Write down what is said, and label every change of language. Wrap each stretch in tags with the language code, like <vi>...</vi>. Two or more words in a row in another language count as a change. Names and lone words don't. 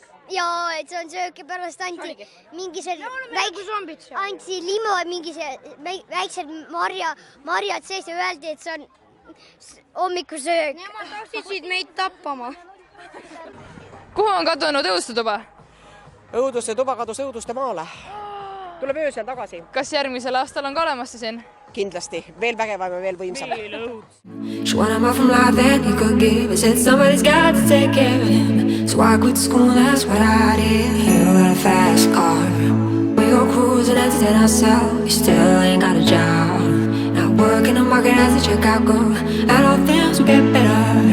<et>Jaa, et see on söök ja pärast anti mingi anti limo, mingi väiksed marjad sees ja öeldi, et see on hommikusöök. Nemad tahtsid meid tappama. Kuhu on kadunud Õuduste tuba? Õuduste tuba kadus Õuduste maale. Tuleb öösel tagasi. Kas järgmisel aastal on ka olemas see siin? Kindlasti. Veel vägevam ja veel võimsam.</et> <en>She wanted more from life than he could give. I said somebody's got to take care of him. So I quit school, that's what I did. You got a fast car. We go cruising, entertain ourselves. You still ain't got a job. Now work in the market as a checkout girl. And all things will get better.</en>